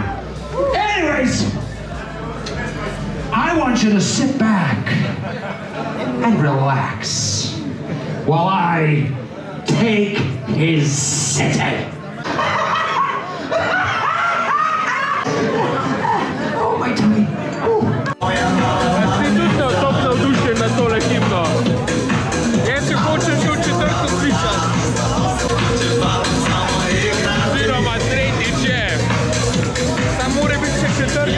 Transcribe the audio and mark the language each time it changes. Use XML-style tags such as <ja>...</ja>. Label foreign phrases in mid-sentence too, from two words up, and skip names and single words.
<en>Anyways, I want you to sit back and relax while I take his city. Oh, my tummy.</en> <sl>Si tudi top navdušen na tole himno. Jaz si hočem še v četrto slišati. Oziroma tretjič je. Sam mora biti še četrtič.</sl>